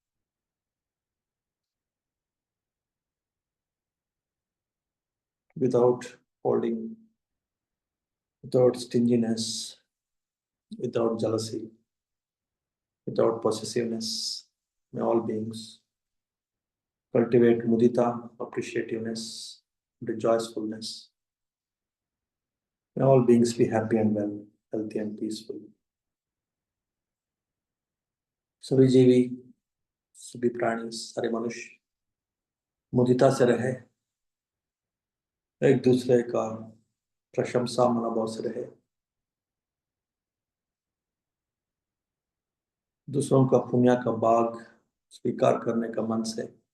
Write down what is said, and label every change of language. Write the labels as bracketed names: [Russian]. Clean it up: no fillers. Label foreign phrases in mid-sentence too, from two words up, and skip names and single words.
[English] Without holding, without stinginess, without jealousy, without possessiveness. May all beings cultivate mudita, appreciativeness, rejoicefulness. May all beings be happy and well, healthy and peaceful. [Hindi] सभी जीवी, सभी प्राणी, सारे मनुष्य मुदिता से रहे, एक दूसरे का प्रशंसा मनोभाव से रहे, दूसरों का पुण्य का बाग स्वीकार करने का मन से,